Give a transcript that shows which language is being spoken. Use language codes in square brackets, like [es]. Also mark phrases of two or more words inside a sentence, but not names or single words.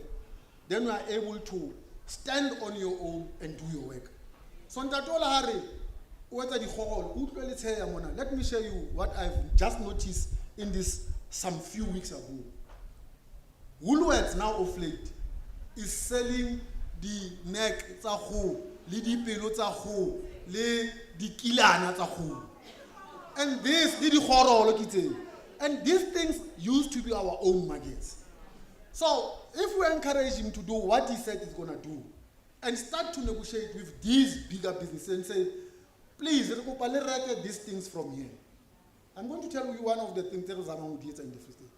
[en] Then we are able to stand on your own and do your work. So let me show you what I've just noticed in this some few weeks ago. [st] Woolworths [en] now of late is selling the neck [st] le dipelo tsa kgoho, le dikilana tsa kgoho. [en] And this, [st] le dikgorolo ke tseo. [en] And these things used to be our own markets. So if we encourage him to do what he said he's going to do, and start to negotiate with these bigger businesses and say, please, reke these things from here. I'm going to tell you one of the things that is around here in the Free State.